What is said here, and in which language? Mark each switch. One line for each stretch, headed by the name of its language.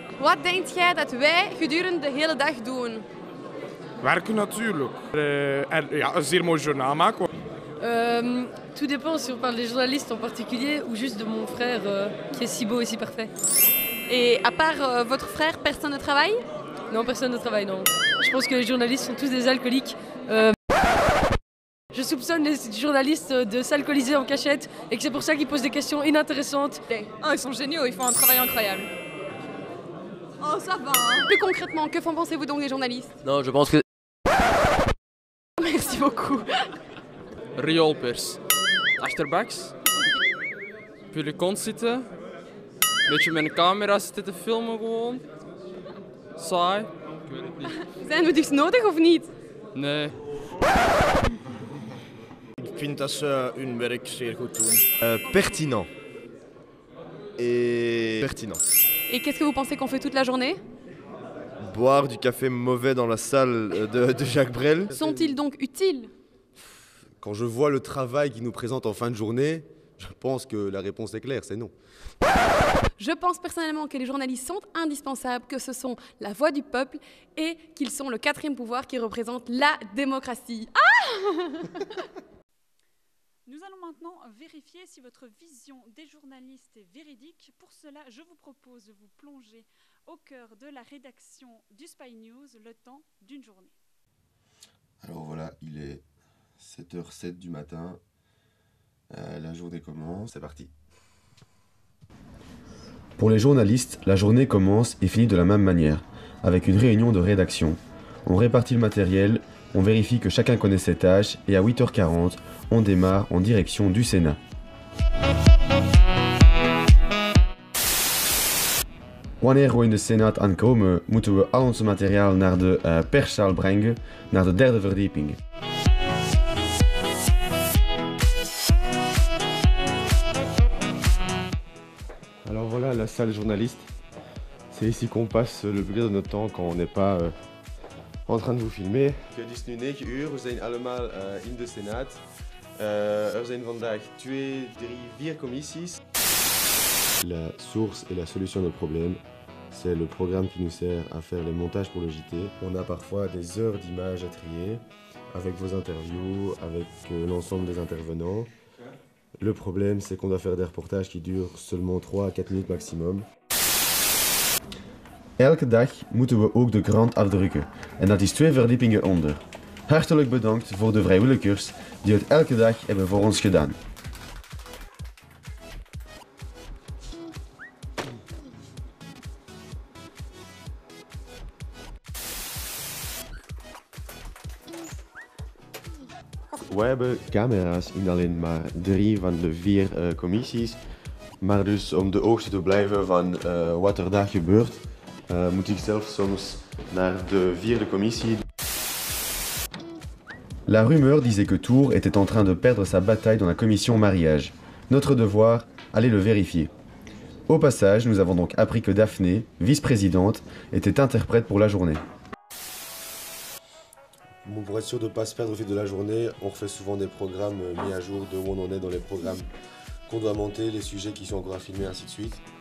Dutch: Wat denkt jij dat wij gedurende de hele dag doen? Werken natuurlijk. En ja, een zeer mooi journaal maken.
French: Tout dépend si on parle des journalistes en particulier ou juste de mon frère qui est si beau et si parfait. Et à part votre frère, personne ne travaille? Non, personne ne travaille, non. Je pense que les journalistes sont tous des alcooliques. Je soupçonne les journalistes de s'alcooliser en cachette et que c'est pour ça qu'ils posent des questions inintéressantes. Oh, ils sont géniaux, ils font un travail incroyable. Oh, ça va, hein. Plus concrètement, que pensez-vous donc des journalistes? Non, je pense que... Merci beaucoup.
Dutch: Rioolpers. Achterbaks. Op je kont zitten. Een beetje met een camera zitten te filmen gewoon. Saai. Ik weet het niet. Zijn we dus nodig of niet? Nee. Ik vind dat ze hun werk zeer goed doen.
French: Pertinent. Et pertinent. Et qu'est-ce que vous pensez qu'on fait toute la journée? Boire du café mauvais dans la salle de Jacques Brel. Sont-ils donc utiles? Quand je vois le travail qu'ils nous présentent en fin de journée, je pense que la réponse est claire, c'est non. Je pense personnellement que les journalistes sont indispensables, que ce sont la voix du peuple et qu'ils sont le quatrième pouvoir qui représente la démocratie. Nous allons maintenant vérifier si votre vision des journalistes est véridique. Pour cela, je vous propose de vous plonger au cœur de la rédaction du Spy News le temps d'une journée. Alors voilà, il est 7h07 du matin. La journée commence, c'est parti. Pour les journalistes, la journée commence et finit de la même manière, avec une réunion de rédaction. On répartit le matériel, on vérifie que chacun connaît ses tâches et à 8h40, on démarre en direction du Sénat.
Dutch: Wanneer we in de Senaat aankomen, moeten we al ons materiaal naar de perszaal brengen, naar de derde verdieping.
French: Alors voilà la salle journaliste. C'est ici qu'on passe le plus clair de notre temps quand on n'est pas en train de vous filmer.
Dutch: Het is nu 9 uur, we zijn allemaal in de Senaat. Er zijn vandaag 2, 3, 4 commissies.
French: La source et la solution des problèmes, c'est le programme qui nous sert à faire les montages pour le JT. On a parfois des heures d'images à trier, avec vos interviews, avec l'ensemble des intervenants. Le problème, c'est qu'on doit faire des reportages qui durent seulement 3 à 4 minutes maximum.
Dutch: Elke dag moeten we ook de krant afdrukken en dat is 2 verdiepingen onder. Hartelijk bedankt voor de vrijwilligers die het elke dag hebben voor ons gedaan. We hebben camera's in alleen maar 3 van de 4 commissies. Maar dus om de hoogte te blijven van wat er daar gebeurt, moet ik zelf soms naar de 4e commissie.
French: La rumeur disait que Tours était en train de perdre sa bataille dans la commission mariage. Notre devoir, aller le vérifier. Au passage, nous avons donc appris que Daphné, vice-présidente, était interprète pour la journée. Bon, pour être sûr de ne pas se perdre au fil de la journée, on refait souvent des programmes mis à jour de où on en est dans les programmes qu'on doit monter, les sujets qui sont encore à filmer, ainsi de suite.